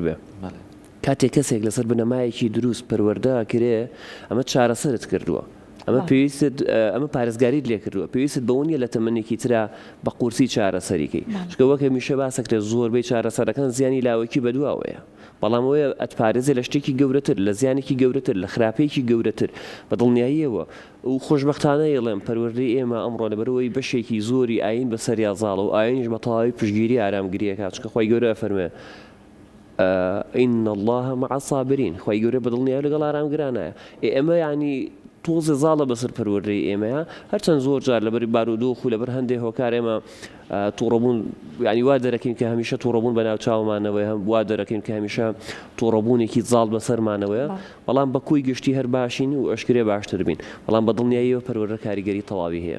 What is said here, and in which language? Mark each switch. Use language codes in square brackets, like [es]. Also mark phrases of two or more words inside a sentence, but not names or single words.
[ckb] بێ کاتێک کەسێک لەسەر بنەمایەکی دروست پەروەردە کرێ ئەمە چارەسەرت کردووە ئەمە پێویست ئەمە پارێزگاریت لێ کردووە پێویست بەونیە لە تەمەنێکی ترا بە قورسی چارەسەریکەی چکە وەک هەمیشە باسەکرێت زۆربەی چارەسەرەکان زیانی لاوەکی بەدواوەیە بەڵام ئەوەیە ئەتپارێزێ لە شتێکی گەورەتر لە زیانێکی گەورەتر لە خراپەیەکی گەورەتر بە دڵنیاییەوە و خۆشبەختانە ئێڵێم پەروەردەی ئێمە ئەمڕۆ لەبەرەوەی بەشێکی زۆری ئاین بەسەریا زاڵە و ئاینیش بە تەواوی پشتگیری ئارامگریەکە چکە خۆی گەورە فەرمێ [ar] إن الله مع الصابرين [ckb] خوای گەورە بە دڵنیایی لەگەڵ ئارامگرانایە ئێمە ینی تۆزێ زاڵە بەسەر پەروەردەی ئێمەیە هەرچەند زۆر جار لەبەر بارودۆخ و لەبەر هەندێک هۆکار ئێمە تووڕەبوون ینی وا دەرەکەین کە هەمیشە تووڕەبوون بە ناو چاومانەوەی هەم وا دەرەکەین کە هەمیشە تووڕەبوونێکی زاڵ بەسەرمانەوەیە بەڵام بە کۆی گشتی هەر باشین و ئەشکرێ باشتر بین بەڵام بە دڵنیاییەوە پەروەردە کاریگەری تەواوی هەیە